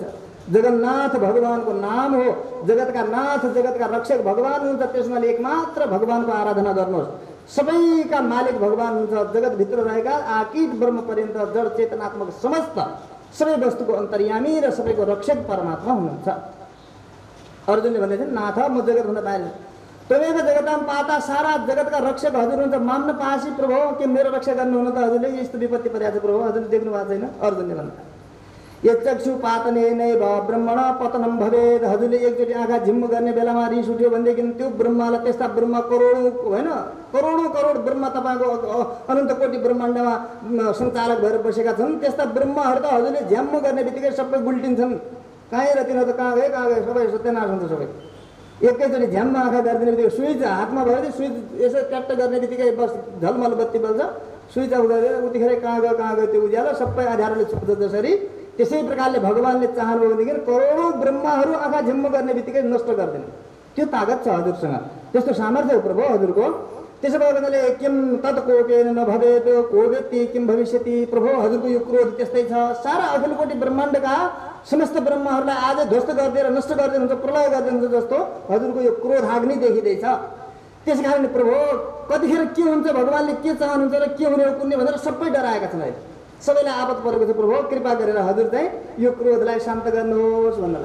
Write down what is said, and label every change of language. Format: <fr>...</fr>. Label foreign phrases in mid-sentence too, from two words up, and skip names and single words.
<ne>जगन्नाथ भगवानको नाम हो, जगतका नाथ जगतका रक्षक भगवान हुनुहुन्छ, त्यसमा एकमात्र भगवानको आराधना गर्नुहोस्। सबैका मालिक भगवान हुनुहुन्छ, जगतभित्र रहेका आकीट ब्रह्म पर्यन्त जड चेतनात्मक समस्त सबै वस्तुको अन्तर्यामी र सबैको रक्षक परमात्मा हुनुहुन्छ। अर्जुनले भन्दैछन् नाथ म जगतभन्दा बाहिर,</ne> <sa>त्वमेव जगतां पाता,</sa> <ne>सारा जगतका रक्षक हजुर हुनुहुन्छ,</ne> <sa>माम्न पासी</sa> <ne>प्रभु, के मेरो रक्षा गर्नुहुन्न त हजुरले? यस्तो विपत्ति परेको छ प्रभु, हजुरले देख्नु भएको छैन? अर्जुनले भन्दा</ne> <sa>यचक्षु पातनेनैव ब्रह्मण पतनं भवेद,</sa> <ne>हजुरले एकचोटि आँखा झिम्म गर्ने बेलामा रिस उठ्यो भनेदेखि त्यो ब्रह्मलाई, त्यस्ता ब्रह्म करोडौँ होइन करोडौँ करोड ब्रह्म तपाईँको अनन्त कोटि ब्रह्माण्डमा सञ्चालक भएर बसेका छन्, त्यस्ता ब्रह्महरू त हजुरले झ्याम्म गर्ने बित्तिकै सबै गुल्टिन्छन्। कहीँ र तिनीहरू त कहाँ गए सबै सत्यनाश हुन्छ सबै। एकैचोटि झ्याम्म आँखा गरिदिने बित्तिकै स्विच हातमा भयो भने स्विच यसो ट्याट्ट गर्ने बित्तिकै बस झलमल बत्ती बल्छ, स्विच अफ गरेर उतिखेर कहाँ गयो त्यो उज्यालो सबै आधारले छुट्छ। जसरी त्यसै प्रकारले भगवानले चाहनुभयो भनेदेखि करोडौँ ब्रह्माहरू आँखा झिम्म गर्ने बित्तिकै नष्ट गरिदिने त्यो तागत छ हजुरसँग, त्यस्तो सामर्थ्य हो प्रभु हजुरको। त्यसो भएको हुनाले</ne> <sa>किम तत् कोपेन नभवेत को व्यक्ति किम भविष्यति,</sa> <ne>प्रभु हजुरको यो क्रोध त्यस्तै छ। सारा अखिल कोटि ब्रह्माण्डका समस्त ब्रह्माहरूलाई आज ध्वस्त गरिदिएर नष्ट गरिदिनुहुन्छ, प्रलय गरिदिनुहुन्छ जस्तो हजुरको यो क्रोध आग्नि देखिँदैछ। त्यस कारण प्रभु कतिखेर के हुन्छ, भगवानले के चाहनुहुन्छ र के हुने हो कुन्ने भनेर सबै डराएका छन्। अहिले सबैलाई आपत परेको छ प्रभु, कृपा गरेर हजुर चाहिँ यो क्रोधलाई शान्त गर्नुहोस् भन्नलाई।</ne>